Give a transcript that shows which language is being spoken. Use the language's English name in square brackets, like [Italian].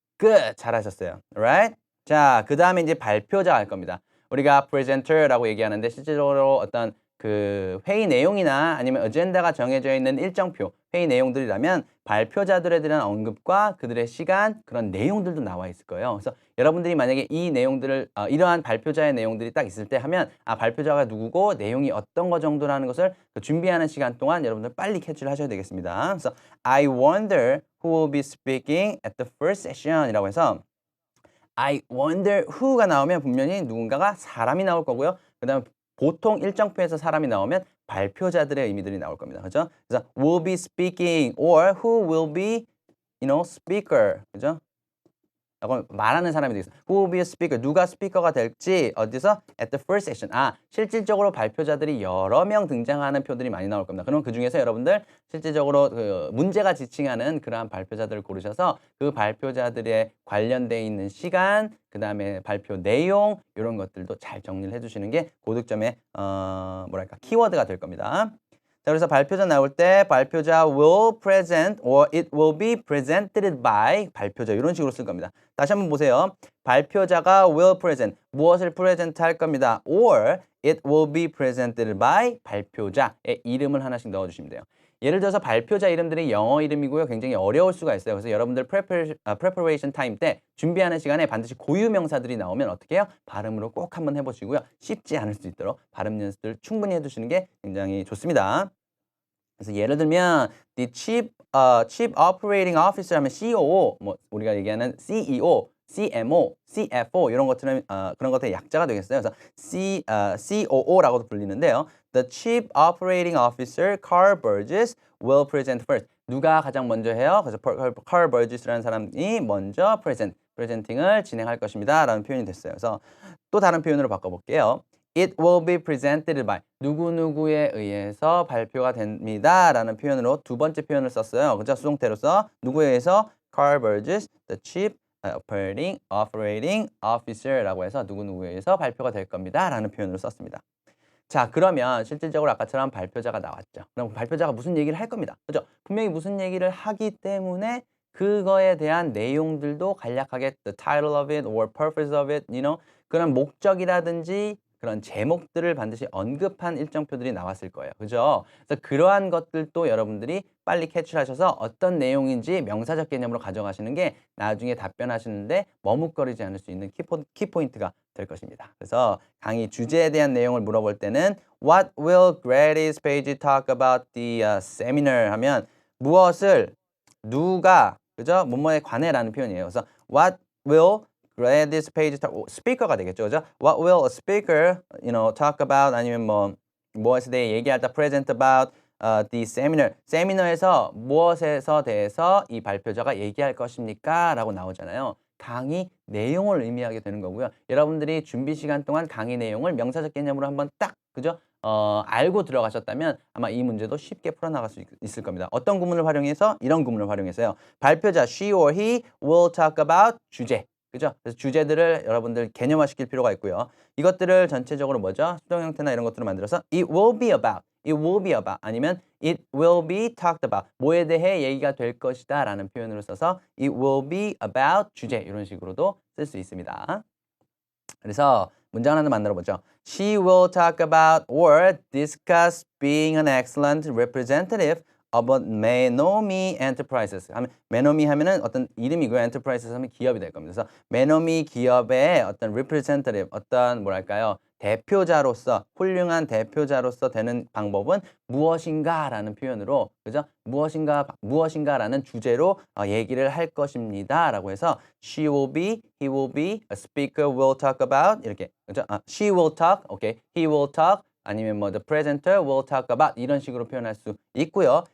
[English] Good! 잘하셨어요. Alright? [Korean] 자, 그 다음에 이제 발표자 할 겁니다. 우리가 presenter라고 얘기하는데 실질적으로 어떤 그 회의 내용이나 아니면 어젠다가 정해져 있는 일정표, 회의 내용들이라면 발표자들에 대한 언급과 그들의 시간, 그런 내용들도 나와 있을 거예요. 그래서 여러분들이 만약에 이 내용들을 이러한 발표자의 내용들이 딱 있을 때 하면 아 발표자가 누구고 내용이 어떤 거 정도라는 것을 그 준비하는 시간 동안 여러분들 빨리 캐치를 하셔야 되겠습니다. 그래서 [English] I wonder who will be speaking at the first session [Korean] 이라고 해서 [English] I wonder who가 [Korean] 나오면 분명히 누군가가 사람이 나올 거고요. 그 다음에 보통 일정표에서 사람이 나오면 발표자들의 의미들이 나올 겁니다. 그죠? 그래서 [English] will be speaking or who will be, speaker. [Korean] 그죠? 이건 말하는 사람이 되겠어. [English] Who will be a speaker? [Korean] 누가 스피커가 될지 어디서? [English] At the first session. [Korean] 아, 실질적으로 발표자들이 여러 명 등장하는 표들이 많이 나올 겁니다. 그럼 그 중에서 여러분들 실질적으로 그 문제가 지칭하는 그러한 발표자들을 고르셔서 그 발표자들의 관련돼 있는 시간, 그 다음에 발표 내용 이런 것들도 잘 정리를 해주시는 게 고득점의 키워드가 될 겁니다. 자, 그래서 발표자 나올 때 발표자 [English] will present or it will be presented by [Korean] 발표자 이런 식으로 쓸 겁니다. 다시 한번 보세요. 발표자가 [English] will present [Korean] 무엇을 present 할 겁니다. [English] or it will be presented by [Korean] 발표자의 이름을 하나씩 넣어주시면 돼요. 예를 들어서 발표자 이름들이 영어 이름이고요. 굉장히 어려울 수가 있어요. 그래서 여러분들 preparation time 때 준비하는 시간에 반드시 고유 명사들이 나오면 어떻게 해요? 발음으로 꼭 한번 해보시고요. 쉽지 않을 수 있도록 발음 연습을 충분히 해두시는 게 굉장히 좋습니다. 그래서 예를 들면 the chief operating officer 하면 COO, 뭐 우리가 얘기하는 CEO, CMO, CFO 이런 것들은 그런 것들의 약자가 되겠어요. 그래서 COO라고도 불리는데요. [English] The chief operating officer, Carl Burgess, will present first. [Korean] 누가 가장 먼저 해요? 그래서 Carl Burgess라는 사람이 먼저 presenting을 진행할 것입니다. 라는 표현이 됐어요. 그래서 또 다른 표현으로 바꿔볼게요. [English] It will be presented by [Korean] 누구누구에 의해서 발표가 됩니다. 라는 표현으로 두 번째 표현을 썼어요. 그죠? 수동태로서 누구에 의해서 Carl Burgess, the chief operating officer라고 해서 누구누구에서 발표가 될 겁니다. 라는 표현으로 썼습니다. 자, 그러면 실질적으로 아까처럼 발표자가 나왔죠. 그럼 발표자가 무슨 얘기를 할 겁니다. 그죠? 분명히 무슨 얘기를 하기 때문에 그거에 대한 내용들도 간략하게 the title of it or purpose of it, 그런 목적이라든지 그런 제목들을 반드시 언급한 일정표들이 나왔을 거예요. 그죠? 그래서 그러한 것들도 여러분들이 빨리 캐치를 하셔서 어떤 내용인지 명사적 개념으로 가져가시는 게 나중에 답변하시는데 머뭇거리지 않을 수 있는 키포인트가 될 것입니다. 그래서 강의 주제에 대한 내용을 물어볼 때는 [English] What will Grady's page talk about the seminar [Korean] 하면 무엇을 누가 그죠? 뭐뭐에 관해라는 표현이에요. 그래서 What will Grady's page talk 스피커가 되겠죠. 그죠? [English] What will a speaker talk about [Korean] 아니면 무엇에 대해 얘기할 때 [English] present about the seminar. [Korean] 세미너에서 무엇에서 대해서 이 발표자가 얘기할 것입니까? 라고 나오잖아요. 강의 내용을 의미하게 되는 거고요. 여러분들이 준비 시간 동안 강의 내용을 명사적 개념으로 한번 딱 그죠? 알고 들어가셨다면 아마 이 문제도 쉽게 풀어나갈 수 있을 겁니다. 어떤 구문을 활용해서? 이런 구문을 활용해서요. 발표자 [English] she or he will talk about [Korean] 주제. 그죠? 그래서 주제들을 여러분들 개념화시킬 필요가 있고요. 이것들을 전체적으로 뭐죠? 수동 형태나 이런 것들을 만들어서 [English] it will be about, it will be about [Korean] 아니면 [English] it will be talked about [Korean] 뭐에 대해 얘기가 될 것이다 라는 표현으로 써서 it will be about 주제 이런 식으로도 쓸 수 있습니다. 그래서 문장 하나 만들어 보죠. [English] She will talk about or discuss being an excellent representative of Menomi Enterprises. [Korean] Menomi 하면은 어떤 이름이고요. Enterprises 하면 기업이 될 겁니다. 그래서 Menomi 기업의 어떤 representative, 어떤 뭐랄까요? 대표자로서 훌륭한 대표자로서 되는 방법은 무엇인가라는 표현으로 그죠? 무엇인가라는 주제로 얘기를 할 것입니다라고 해서 [English] she will be, he will be, a speaker will talk about [Korean] 이렇게 그죠? [English] she will talk, okay, he will talk [Korean] 아니면 [English] the presenter will talk about [Korean] 이런 식으로 표현할 수 있고요.